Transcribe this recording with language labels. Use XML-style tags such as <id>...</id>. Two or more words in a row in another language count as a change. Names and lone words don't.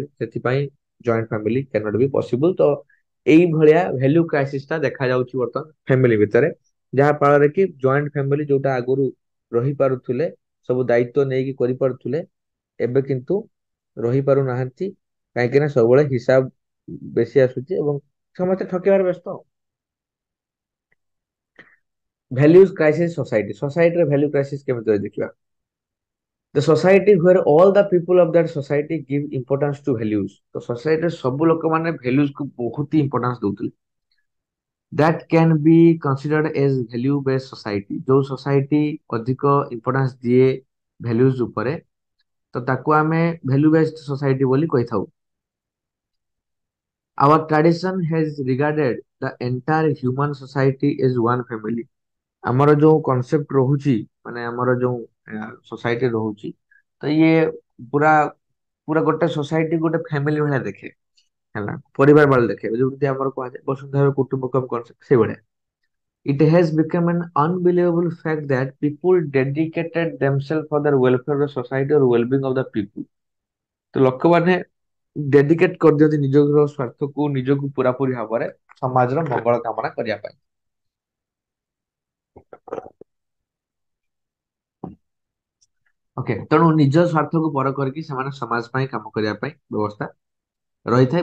<or>ସେଥିପାଇଁ</or> <en>joint family cannot be possible.</en> <or>ତ ଏଇଭଳିଆ</or> <en>value crisis</en> <or>ଟା ଦେଖାଯାଉଛି ବର୍ତ୍ତମାନ ଫ୍ୟାମିଲି ଭିତରେ, ଯାହା ଫଳରେ କି</or> <en>joint family</en> <or>ଯୋଉଟା ଆଗରୁ ରହିପାରୁଥିଲେ, ସବୁ ଦାୟିତ୍ୱ ନେଇକି କରିପାରୁଥିଲେ, ଏବେ କିନ୍ତୁ ରହିପାରୁନାହାନ୍ତି। କାହିଁକି ନା ସବୁବେଳେ ହିସାବ ବେଶୀ ଆସୁଛି ଏବଂ ସମସ୍ତେ ଠକିବାରେ ବ୍ୟସ୍ତ।</or> <en>values crisis society,</en> <or>ସୋସାଇଟିରେ</or> <en>value crisis</en> <or>କେମିତି ହୁଏ ଦେଖିବା।</or> <en>The society where all the people of that society give importance to values,</en> <or>ତ ସୋସାଇଟିରେ ସବୁ ଲୋକମାନେ values କୁ ବହୁତ ହି ଇମ୍ପୋର୍ଟାନ୍ସ ଦଉଥିଲେ।</or> <en>That can be considered as value based society,</en> <or>ଯୋଉ ସୋସାଇଟି ଅଧିକ ଇମ୍ପୋର୍ଟାନ୍ସ ଦିଏ values ଉପରେ, ତ ତାକୁ ଆମେ</or> <en>value based society</en> <or>ବୋଲି କହିଥାଉ।</or> <en>Our tradition has regarded the entire human society as one family।</en> <or>ଆମର ଯୋଉ କନସେପ୍ଟ ରହୁଛି, ମାନେ ଆମର ଯୋଉ ସୋସାଇଟି ରହୁଛି, ତ ଇଏ ପୁରା ପୁରା ଗୋଟେ ସୋସାଇଟି ଗୋଟେ ଫ୍ୟାମିଲି ଭଳିଆ ଦେଖେ, ହେଲା, ପରିବାର ଭଳିଆ ଦେଖେ, ଯେମିତି ଆମର କୁହାଯାଏ</or> <sa>ବସୁନ୍ଧରା କୁଟୁମ୍ବକମ୍</sa> <or>କନସେପ୍ଟ, ସେଇଭଳିଆ।</or> <en>It has become an unbelievable fact that people dedicated themselves for the welfare of the society or well-being of the people।</en> <or>ତ ଲୋକମାନେ ଡେଡିକେଟ କରିଦିଅନ୍ତି ନିଜର ସ୍ୱାର୍ଥକୁ, ନିଜକୁ ପୁରାପୁରି ଭାବରେ ସମାଜର ମଙ୍ଗଳ କାମନା କରିବା ପାଇଁ। ଓକେ, ତେଣୁ ନିଜ ସ୍ୱାର୍ଥକୁ ପର କରିକି ସେମାନେ ସମାଜ ପାଇଁ କାମ କରିବା ପାଇଁ ବ୍ୟବସ୍ଥା ରହିଥାଏ।</or>